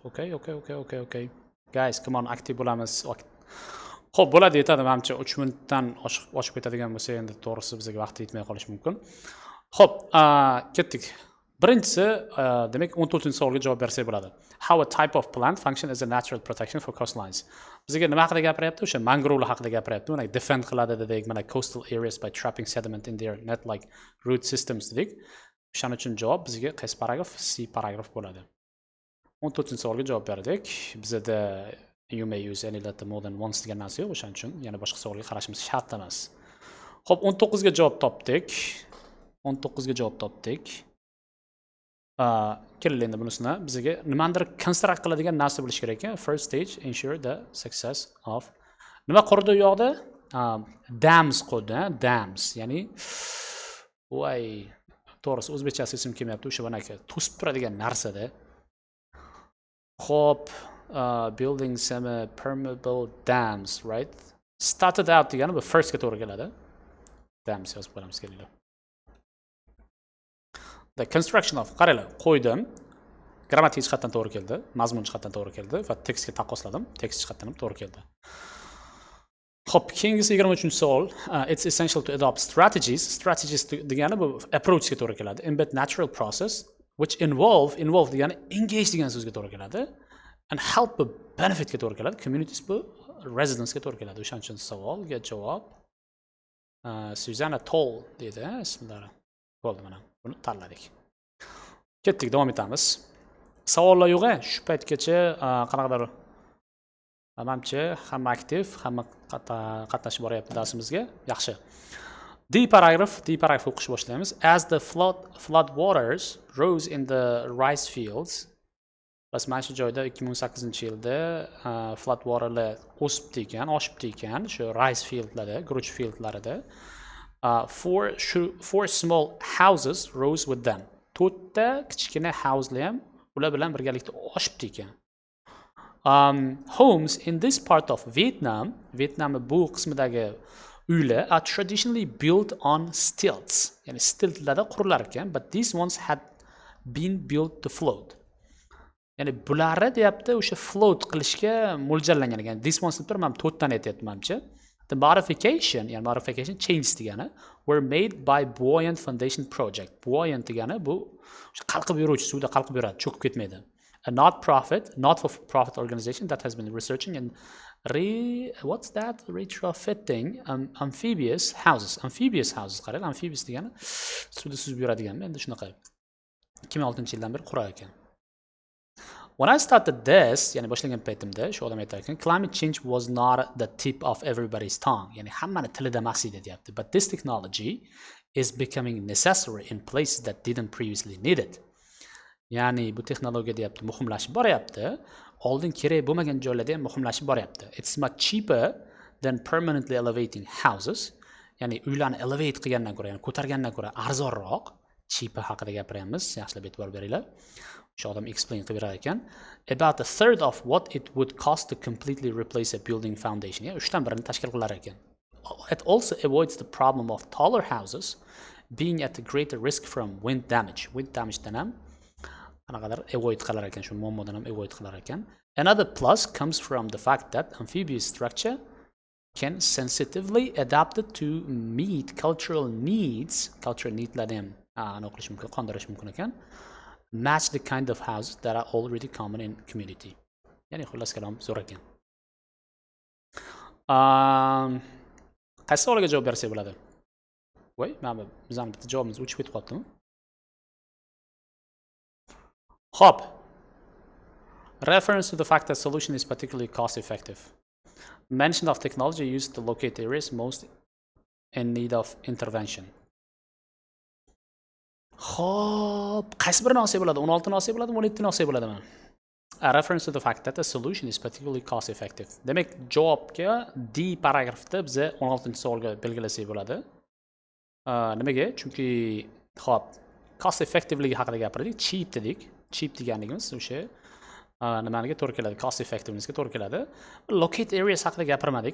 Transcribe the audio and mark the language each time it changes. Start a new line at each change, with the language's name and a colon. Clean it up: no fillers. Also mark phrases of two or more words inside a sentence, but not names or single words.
English: Okay. Guys, come on,
Uzbek: aktiv bo'lamiz. Xo'p, bo'ladi, yetadi menimcha. 3 minutdan oshib ketadigan bo'lsa, endi to'g'risi bizga vaqt yetmay qolishi mumkin. Xo'p, ketdik. Birinchisi, demak 14-savolga javob bersak bo'ladi.
English: How a type of plant function as a natural protection for coastlines.
Uzbek: Bizga nima haqida gapiryapti? O'sha mangrovlar haqida gapiryapti. Mana defend qiladi dedik, mana
English: coastal areas by trapping sediment in their net-like root systems
Uzbek: dedik. O'shaning uchun javob bizga qaysi paragraf? C paragraf bo'ladi. 14-savolga javob berdik. Bizda
English: you may use any letter more than once
Uzbek: degan narsa yo'q, o'shaning uchun yana boshqa savolga qarashimiz shart emas. Xo'p, 19ga javob topdik. 19ga javob topdik. Keldi endi bunisini bizga nimadir construct qiladigan narsa bo'lish kerak ekan.
English: First stage ensure the success of.
Uzbek: Nima qurdi u yoqda? Dams qurdi, dams. Ya'ni voy, to'g'risi o'zbekchasi ism kelmayapti, o'sha banaka to'sib turadigan narsada. Xo'p,
English: building semi-permeable dams, right? Started out
Uzbek: degani bu first ga to'g'ri keladi. Dams yozib qo'yamiz kelinglar.
English: The construction of,
Uzbek: qaranglar, qo'ydim. Grammatik jihatdan to'g'ri keldi, mazmun jihatdan to'g'ri keldi va tekstga taqqosladim. Tekst jihatdan ham to'g'ri keldi. Xo'p, keyingisi 23-savol.
English: It's essential to adopt strategies.
Uzbek: Strategies degani bu approach ga to'g'ri keladi.
English: Embed natural process which involve
Uzbek: degani engage degan so'zga to'g'ri keladi.
English: And help a benefit
Uzbek: ga to'g'ri keladi. Communities bu residents ga to'gri keladi. O'shaning uchun savolga javob Susanna Toll deydi, ismlari. Bo'ldi, mana buni tanladik. Ketdik, davom etamiz. Savollar yo'q-a? Shu paytgacha qanaqadir menimcha hamma aktiv, hamma qatnashib boryapti darsimizga. Yaxshi. D paragraf o'qish boshlaymiz.
English: As the flood waters rose in the rice fields.
Uzbek: Bas mana shu joyda 2018-yilda
English: flood waterlar
Uzbek: o'sibdi ekan, oshibdi ekan, shu
English: rice fieldlarda,
Uzbek: guruch fieldlarida.
English: Four small houses rose with them.
Uzbek: 4 ta kichkina houselar ham ular bilan birgalikda oshibdi ekan.
English: Homes in this part of
Uzbek: Vietnamning bu qismidagi uylar
English: are traditionally built on stilts.
Uzbek: Ya'ni stiltlarda qurilar ekan,
English: but these ones had been built to float.
Uzbek: Ya'ni bularni deyapti o'sha float qilishga mo'ljallangan ekan.
English: This ones
Uzbek: deb turib, men 4 tani aytyapman menimcha.
English: The modification change degani were made by Buoyant Foundation project.
Uzbek: Buoyant degani bu qalqib yuruvchi, suvda qalqib yuradi, cho'kib ketmaydi.
English: A not-for-profit organization that has been researching and retrofitting amphibious houses.
Uzbek: Qarang, amphibious degani suvda suzib yuradiganmi? Endi shunaqa. 2006-yildan beri qurar ekan.
English: When I started this,
Uzbek: ya'ni boshlagan paytimda shu odam aytar ekan,
English: climate change was not the tip of everybody's tongue.
Uzbek: Ya'ni hammani tilida emas edi deyapti.
English: But this technology is becoming necessary in places that didn't previously need it.
Uzbek: Ya'ni bu texnologiya deyapti, muhimlashib boryapti. Oldin kerak bo'lmagan joylarda ham muhimlashib boryapti.
English: It's much cheaper than permanently elevating houses.
Uzbek: Ya'ni uylarni elevate qilgandan ko'ra, ya'ni ko'targandan ko'ra arzonroq. Cheaper haqida gapiramiz, yaxshilab e'tibor beringlar. O'sha odam explain qilib berar ekan.
English: About a third of what it would cost to completely replace a building foundation.
Uzbek: Ya, 3/1 tashkil qilar ekan.
English: It also avoids the problem of taller houses being at a greater risk from wind damage. Wind damage
Uzbek: dan ham qanaqadir avoid qilar ekan, shu muammodan ham avoid qilar ekan.
English: Another plus comes from the fact that amphibious structure can sensitively adapted to meet cultural needs. Cultural needlarni
Uzbek: ham aniqlash mumkin, qondirish mumkin ekan.
English: Match the kind of houses that are already common in community.
Uzbek: Ya'ni xullas kalom zo'r ekan. Qaysi savolga javob bersak bo'ladi? Voy, mana bizning bitta javobimiz o'chib ketib qolibdimi? Hop.
English: Reference to the fact that solution is particularly cost effective. Mention of technology used to locate areas most in need of intervention.
Uzbek: Hop, qaysi birini olsak bo'ladi? 16 ni olsak bo'ladimi, 17 ni olsak bo'ladimi?
English: A reference to the fact that the solution is particularly cost effective.
Uzbek: Demak, javobga D paragrafda biz 16-savolga belgilasak bo'ladi. Nimaga? Chunki hop,
English: cost effectiveligi
Uzbek: haqida gapirdik, cheap dedik. Cheap deganligimiz o'sha nimaniga to'g'ri keladi?
English: Cost effectivenessga
Uzbek: to'gri keladi.
English: Locate areas
Uzbek: haqida gapirmadik.